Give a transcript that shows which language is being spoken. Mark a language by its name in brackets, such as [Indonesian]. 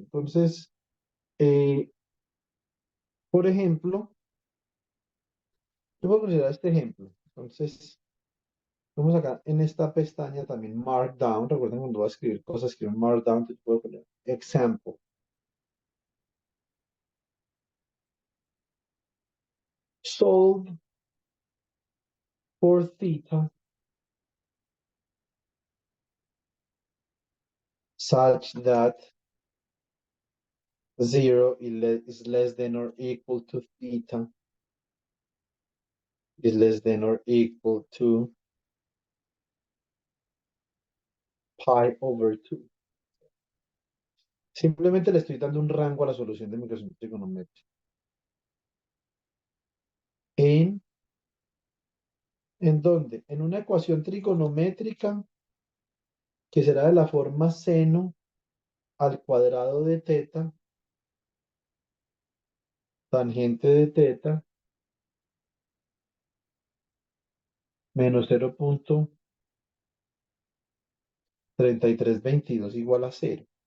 [Spanish] Entonces, eh, por ejemplo, yo voy a considerar este ejemplo. Entonces, vamos acá en esta pestaña también Markdown. Recuerden cuando voy a escribir cosas, escribo en Markdown, entonces puedo poner example. [English] Solve for theta such that 0 is less than or equal to theta is less than or equal to pi over 2. [Spanish] Simplemente le estoy dando un rango a la solución de mi ecuación trigonométrica. ¿En dónde? En una ecuación trigonométrica que será de la forma seno al cuadrado de teta, tangente de teta, menos 0.3322 igual a 0.